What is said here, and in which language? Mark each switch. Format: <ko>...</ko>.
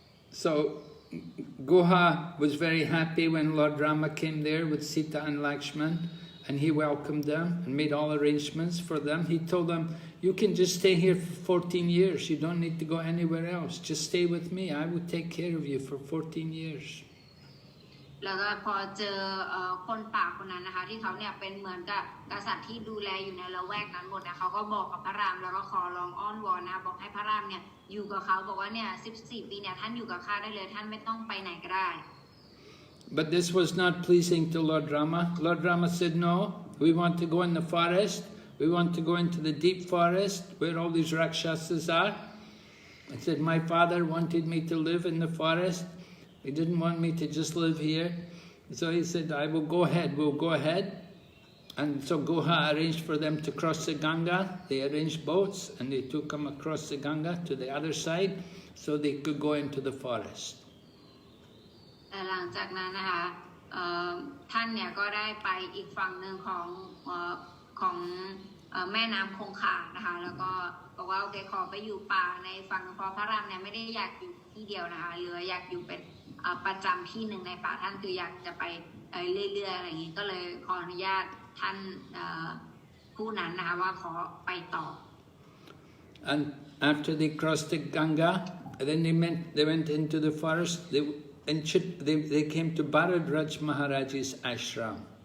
<en>So Goha was very happy when Lord Rama came there with Sita and Lakshman, and he welcomed them and made all arrangements for them. He told them, you can just stay here for 14 years. You don't need to go anywhere else. Just stay with me. I will take care of you for 14 years.</en> <th>แล้วก็พอเจอคนป่าคนนั้นนะคะที่เขาเนี่ยเป็นเหมือนกับกษัตริย์ที่ดูแลอยู่ในละแวกนั้นหมดนะเขาก็บอกกับพระรามแล้วก็ขอร้องอ้อนวอนนะบอกให้พระรามเนี่ยอยู่กับเขาบอกว่าเนี่ย14 ปีเนี่ยท่านอยู่กับข้าได้เลยท่านไม่ต้องไปไหนก็ได้</th> <en>But this was not pleasing to Lord Rama. Lord Rama said, no, we want to go in the forest. We want to go into the deep forest where all these Rakshasas are. I said, my father wanted me to live in the forest. He didn't want me to just live here. So he said, I will go ahead, we'll go ahead. And so Goha arranged for them to cross the Ganga. They arranged boats and they took them across the Ganga to the other side so they could go into the forest.</en> <th>หลังจากนั้นนะคะท่านเนี่ยก็ได้ไปอีกฝั่งหนึ่งของแม่น้ำคงคานะคะแล้วก็บอกว่าโอเคขอไปอยู่ป่าในฝั่งเพราะพระรามเนี่ยไม่ได้อยากอยู่ที่เดียวนะคะหรืออยากอยู่เป็นประจำที่หนึ่งในป่าท่านคืออยากจะไปเรื่อยๆอะไรอย่างนี้ก็เลยขออนุญาตท่านผู้นั้นนะคะว่าขอไปต่อ</th> <en>And after they crossed the Ganga, then they went into the forest. They came to Bharadraj Maharaj's ashram.</en>